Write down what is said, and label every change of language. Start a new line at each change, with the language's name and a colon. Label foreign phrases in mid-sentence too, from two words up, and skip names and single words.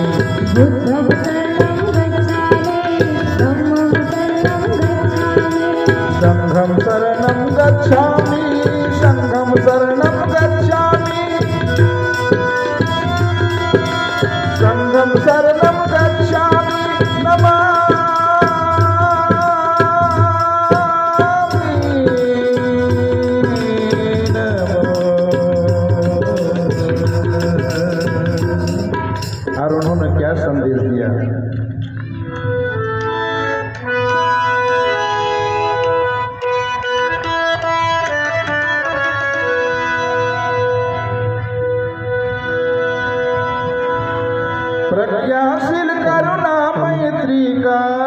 Pali: बुद्धं शरणं गच्छामि धम्मं शरणं गच्छामि संघं शरणं गच्छामि संघं शरणं गच्छामि संघं शरणं गच्छामि
Hindi: और उन्होंने क्या संदेश दिया? प्रज्ञाशील करुणा मैत्री का